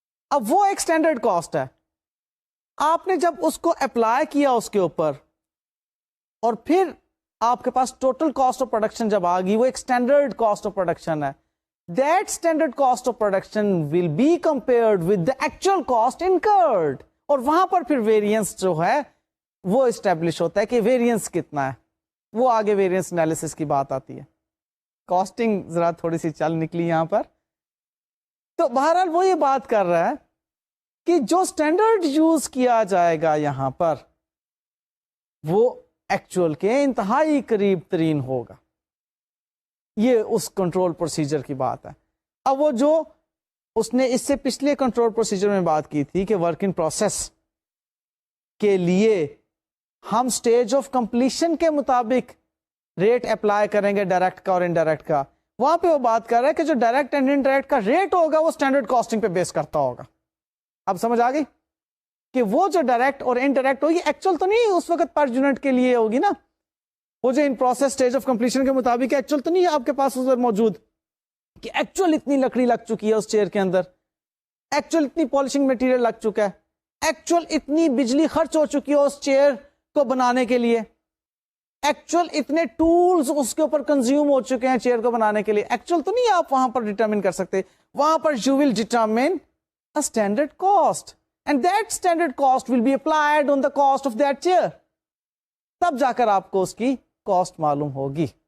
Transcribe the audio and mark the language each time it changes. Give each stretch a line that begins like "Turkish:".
Urdu: اب وہ ایک اسٹینڈرڈ کاسٹ ہے. آپ نے جب اس کو اپلائی کیا اس کے اوپر اور پھر آپ کے پاس ٹوٹل کاسٹ آف پروڈکشن جب آ گئی، وہ ایک اسٹینڈرڈ کاسٹ آف پروڈکشن ہے.
English: That standard cost of production will be compared with the actual cost incurred.
Urdu: اور وہاں پر پھر ویریئنس جو ہے وہ اسٹیبلش ہوتا ہے کہ ویریئنس کتنا ہے. وہ آگے ویریئنس انالیسس کی بات آتی ہے. کاسٹنگ ذرا تھوڑی سی چل نکلی یہاں پر. تو بہرحال وہ یہ بات کر رہا ہے کہ جو اسٹینڈرڈ یوز کیا جائے گا یہاں پر وہ ایکچوئل کے انتہائی قریب ترین ہوگا. یہ اس کنٹرول پروسیجر کی بات ہے. اب وہ جو اس نے اس سے پچھلے کنٹرول پروسیجر میں بات کی تھی کہ ورک ان پروسیس کے لیے ہم سٹیج آف کمپلیشن کے مطابق ریٹ اپلائی کریں گے ڈائریکٹ کا اور انڈائریکٹ کا. وہاں پہ وہ بات کر رہا ہے کہ جو ڈائریکٹ اینڈ انڈائریکٹ کا ریٹ ہوگا وہ اسٹینڈرڈ کاسٹنگ پہ بیس کرتا ہوگا. اب سمجھ آ گئی؟ کہ وہ جو ڈائریکٹ اور انڈائریکٹ ہوگی ایکچوئل تو نہیں اس وقت پر یونٹ کے لیے ہوگی نا, وہ جو in process stage of completion کے مطابق ایکچوئل تو نہیں آپ کے پاس ادھر موجود کہ ایکچوئل اتنی لکڑی لگ چکی ہے اس چیئر کے اندر, ایکچوئل اتنی پالشنگ مٹیریل لگ چکا ہے, ایکچوئل اتنی بجلی خرچ ہو چکی ہے اس چیئر کو بنانے کے لیے, ایکچوئل اتنے ٹولز اس کے اوپر کنزیوم ہو چکے ہیں چیئر کو بنانے کے لیے. ایکچوئل تو نہیں آپ وہاں پر
English: Determine کر سکتے, وہاں پر you will determine a standard cost and that standard cost will be applied on the cost of that chair.
Urdu: تب جا کر آپ کو اس کی کاسٹ معلوم ہوگی.